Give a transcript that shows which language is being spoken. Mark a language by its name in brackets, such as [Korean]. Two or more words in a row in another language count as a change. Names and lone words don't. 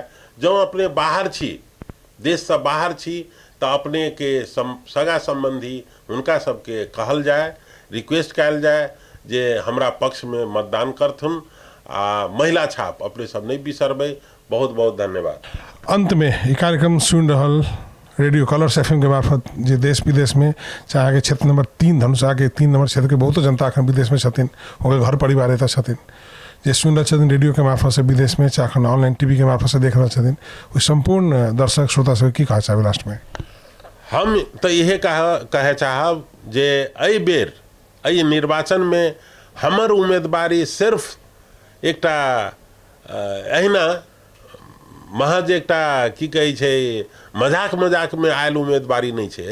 [Maithili] जो अपने बाहर छी, देश से बाहर छी, तो अपने के सगा संबंधी उनका सबके कहल जाए, रिक्वेस्ट कैल जाए जे हमरा पक्ष में मतदान करथुन। महिला छाप अपने सब नहीं बिसरबै। बहुत बहुत धन्यवाद। अंत में ये कार्यक्रम सुन रहल रेडियो कलर्स एफएम के मार्फत जे देश विदेश में चाहे के क्षेत्र नंबर 3 धनुषा के 3 नंबर क्षेत्र के बहुत जनता अखन विदेश में छथिन, ओकर घर परिवार एतऽ छथिन, जे सुन रहल छथिन रेडियो के मार्फत से विदेश में चाहे ऑनलाइन टीवी के मार्फत से देख रहल छथिन, वो संपूर्ण दर्शक श्रोता सब की कहा चाहे लास्ट में? हम तो यह कहे चाहब जे एहि बेर एहि निर्वाचन में हमर उम्मीदवारी सिर्फ एकटा अहिना महज एकटा की कही छै मजाक में आयल उम्मीदवारी नहीं छै।